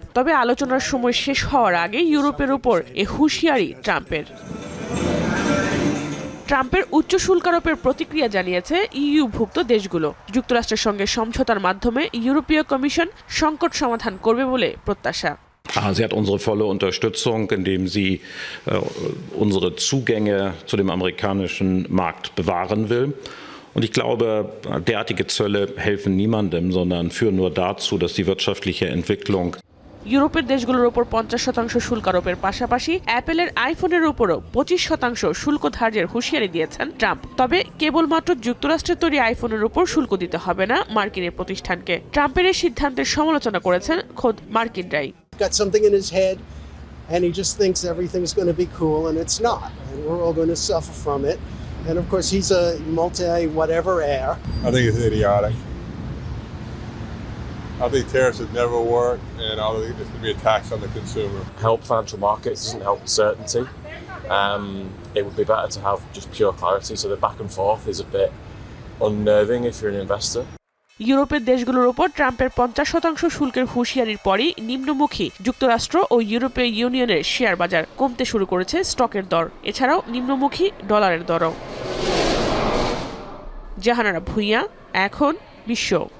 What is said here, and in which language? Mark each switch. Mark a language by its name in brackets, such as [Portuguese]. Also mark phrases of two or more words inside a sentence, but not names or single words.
[Bangla] তবে আলোচনার সময় শেষ হওয়ার আগে ইউরোপের উপর এ হুঁশিয়ারি ট্রাম্পের। ট্রাম্পের উচ্চ শুল্ক আরোপের প্রতিক্রিয়া জানিয়েছে ইইউভুক্ত দেশগুলো। যুক্তরাষ্ট্রের সঙ্গে সমঝোতার মাধ্যমে ইউরোপীয় কমিশন সংকট সমাধান করবে বলে প্রত্যাশা। [German] Sie hat unsere volle Unterstützung, indem sie unsere Zugänge zu dem amerikanischen Markt bewahren will. Und ich glaube, derartige Zölle helfen niemandem, sondern führen nur dazu, dass die wirtschaftliche Entwicklung [Bangla] ইউরোপের দেশগুলোর উপর 50% শুল্ক আরোপের পাশাপাশি অ্যাপেলের আইফোনের উপরও 25% শুল্ক ধার্যের হুঁশিয়ারি দিয়েছেন ট্রাম্প। তবে কেবলমাত্র যুক্তরাষ্ট্রের তৈরি আইফোনের উপর শুল্ক দিতে হবে না মার্কিন এই প্রতিষ্ঠানকে। ট্রাম্পের এই সিদ্ধান্তের সমালোচনা করেছেন খোদ মার্কিনরাই। [English] Got something in his head and he just thinks everything's going to be cool and it's not, and we're all going to suffer from it. And of course he's a multi-whatever heir. I think it's idiotic. I think tariffs would never work, and I think this would be a tax on the consumer. Help financial markets, doesn't help certainty. It would be better to have just pure clarity, so the back and forth is a bit unnerving if you're an investor. [Bangla] ইউরোপের দেশগুলোর উপর ট্রাম্পের 50% শুল্কের হুঁশিয়ারির পরই নিম্নমুখী যুক্তরাষ্ট্র ও ইউরোপীয় ইউনিয়নের শেয়ার বাজার কমতে শুরু করেছে স্টকের দর, এছাড়াও নিম্নমুখী ডলারের দরও। জাহানারা ভুঁইয়া, এখন বিশ্ব।